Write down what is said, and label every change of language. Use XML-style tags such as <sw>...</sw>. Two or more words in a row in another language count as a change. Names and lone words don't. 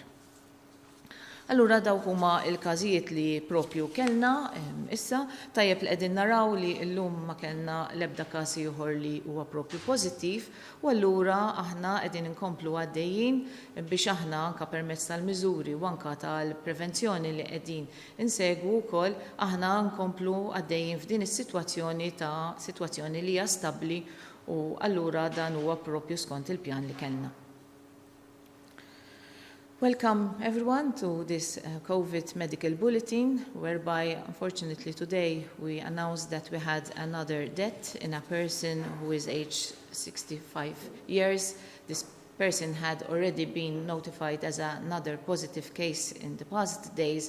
<mt>Allura dawk huma l-każijiet li propju kellna issa tajjeb li qegħdin naraw li llum ma kellna l-ebda każ ieħor li huwa propju pożittiv u allura aħna qegħdin inkomplu għaddejjin biex aħna anke permezz tal-miżuri u anke tal-prevenzjoni li qegħdin insegwu wkoll aħna nkomplu għaddejjin f'din is-sitwazzjoni ta' sitwazzjoni li hija stabbli u allura dan huwa propju skont il-pjan li kellna.</mt> <en>Welcome everyone to this COVID medical bulletin, whereby unfortunately today we announced that we had another death in a person who is aged 65 years. This person had already been notified as another positive case in the past days.</en>